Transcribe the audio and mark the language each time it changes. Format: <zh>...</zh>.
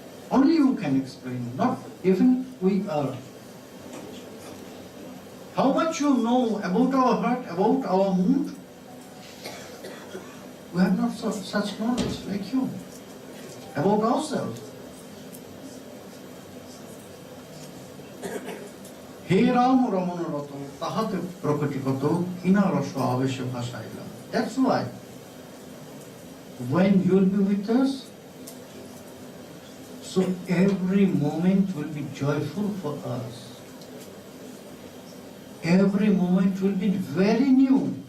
<en>Only you can explain, not even we are. How much you know about our heart, about our mood? We have not such knowledge like you about ourselves.</en> <bn>হে রাম রমণরত তাহাতে প্রকটিগত কিনা রস আবেশে ভাসাইলা।</bn> <en>That's why when you will be with us, so every moment will be joyful for us. Every moment will be very new.</en>